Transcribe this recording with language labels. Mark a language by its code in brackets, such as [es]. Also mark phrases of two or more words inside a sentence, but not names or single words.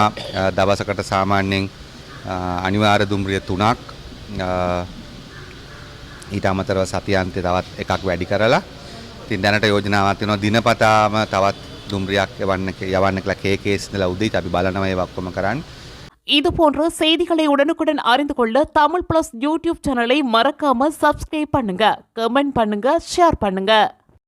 [si] දවසකට සාමාන්‍යයෙන් අනිවාර්ය දුම්රිය 3ක් ඊට අමතරව සතියාන්තයේ තවත් එකක් වැඩි කරලා ඉතින් දැනට යෝජනාවක් තියෙනවා දිනපතාම තවත් දුම්රියක් යවන්න කියලා කේකේස් ඉඳලා උදේට අපි බලනවා ඒක ඔක්කොම කරන්න. [ta] இது போன்ற செய்திகளை உடனுக்குடன் அறிந்து கொள்ள தமிழ் பிளஸ் யூடியூப் சேனலை மறக்காம சப்ஸ்கிரைப் பண்ணுங்க, கமெண்ட் பண்ணுங்க, ஷேர் பண்ணுங்க.